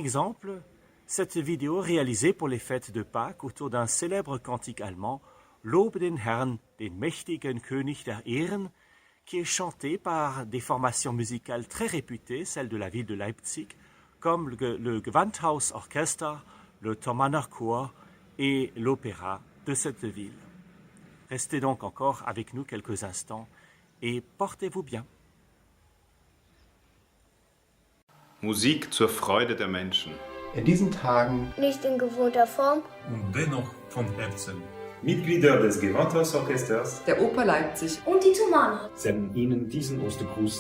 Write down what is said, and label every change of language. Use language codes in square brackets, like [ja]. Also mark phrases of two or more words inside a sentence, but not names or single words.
[fr] Un exemple, Cette vidéo réalisée pour les fêtes de Pâques autour d'un célèbre cantique allemand, [de] Lobe den Herrn, den mächtigen König der Ehren, [fr] qui est chanté par des formations musicales très réputées, celles de la ville de Leipzig, comme le Gewandhaus Orchester, le Thomaner Chor et l'opéra de cette ville. Restez donc encore avec nous quelques instants et portez-vous bien. [de] Musik zur Freude der Menschen. In diesen Tagen nicht in gewohnter Form und dennoch von Herzen. Mitglieder des Gewandhausorchesters der Oper Leipzig und die Thomaner senden Ihnen diesen Ostergruß